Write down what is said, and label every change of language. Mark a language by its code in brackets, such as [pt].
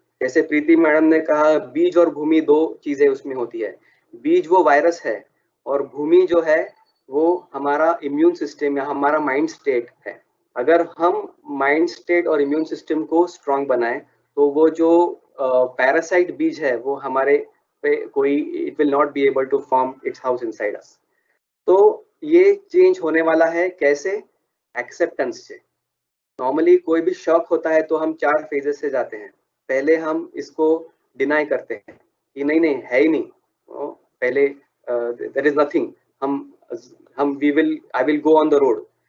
[hi] जैसे प्रीति मैडम ने कहा, बीज और भूमि दो चीजें उसमें होती है। बीज वो वायरस है और भूमि जो है वो हमारा इम्यून सिस्टम या हमारा माइंड स्टेट है। अगर हम माइंड स्टेट और इम्यून सिस्टम को स्ट्रांग बनाएं तो वो जो पैरासाइट बीज है वो हमारे [en] पे कोई it will not be able to form its house inside us. [hi] तो ये चेंज होने वाला है कैसे? एक्सेप्टेंस से. नॉर्मली कोई भी शॉक होता है तो हम 4 फेजेस से जाते हैं. पहले हम इसको डिनाई करते हैं कि नहीं है ही नहीं, पहले देयर इज नथिंग, हम I will go on the road.